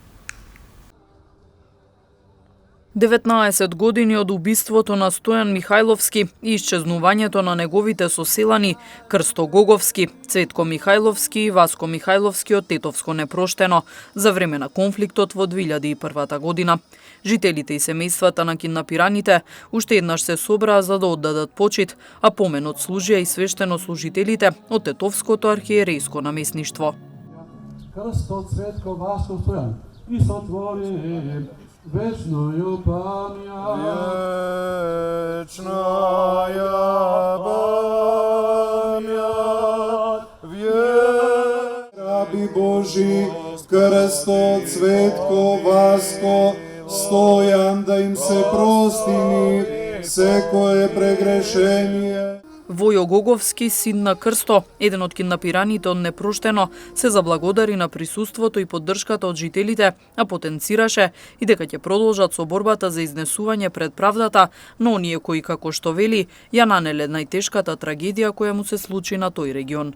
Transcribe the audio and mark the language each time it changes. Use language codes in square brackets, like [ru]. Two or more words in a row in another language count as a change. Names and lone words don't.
[mk] 19 години од убиството на Стојан Михајловски и исчезнувањето на неговите соселани Крсто Гоговски, Цветко Михајловски и Васко Михајловски од Тетовско непроштено за време на конфликтот во 2001 година. Жителите и семејствата на киднапираните уште еднаш се собраа за да оддадат почит, а поменот служија и свештенослужителите од Тетовското архиерејско наместништво. Крсто, Цветко, Васко, Стојан и [cu] сотвори вечную память, вечная память, раби Божи, [mk] Крсто, Цветко, Васко, Стојан, да им се прости секое прегрешение. Војо Гоговски, син на Крсто, еден од киднапираните од Непроштено, се заблагодари на присуството и поддршката од жителите, а потенцираше и дека ќе продолжат со борбата за изнесување пред правдата на оние кои, како што вели, ја нанеле најтешката трагедија која му се случи на тој регион.